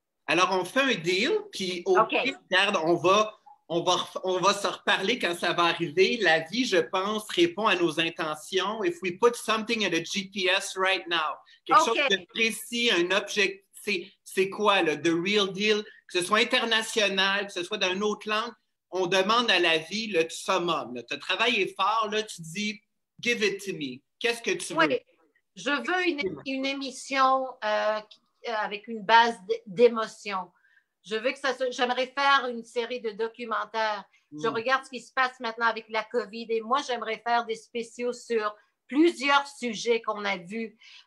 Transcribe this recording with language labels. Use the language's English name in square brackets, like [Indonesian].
[French] Alors, on fait un deal, puis au pire, regarde, on va se reparler quand ça va arriver. La vie, je pense, répond à nos intentions. [English] If we put something in a GPS right now, [French] quelque chose de précis, un objectif, c'est quoi, là, [English] the real deal, [French] que ce soit international, que ce soit dans une autre langue, on demande à la vie le summum. Tu as travaillé fort, là, tu dis, [English] give it to me. [French] Qu'est-ce que tu veux? Je veux une émission avec une base d'émotion. Je veux que j'aimerais faire une série de documentaires. Je regarde ce qui se passe maintenant avec la COVID et moi, j'aimerais faire des spéciaux sur plusieurs sujets qu'on a vus.